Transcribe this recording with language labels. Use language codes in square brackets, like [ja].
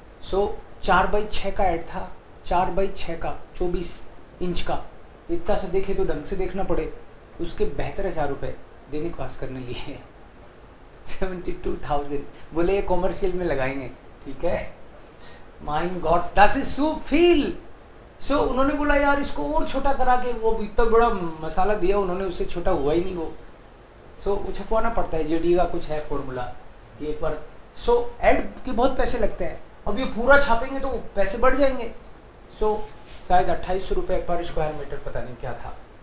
[hi] सो 4x6 का add था, 4x6 का 24 इंच का। इतना से देखे तो ढंग से देखना पड़े, उसके 72,000 रुपये दैनिक भास्कर ने लिए। 72,000 बोले ये कॉमर्शियल में लगाएंगे, ठीक है। [de] माइन गॉड, das ist so viel। [hi] सो उन्होंने बोला यार इसको और छोटा करा के, वो इतना बड़ा मसाला दिया उन्होंने, उससे छोटा हुआ ही नहीं वो। सो वो छपवाना पड़ता है, जेडी का कुछ है फॉर्मूला ये पर। सो ऐड के बहुत पैसे लगते हैं। अब ये पूरा छापेंगे तो पैसे बढ़ जाएंगे। सो शायद 2800 रुपये पर स्क्वायर मीटर, पता नहीं क्या था।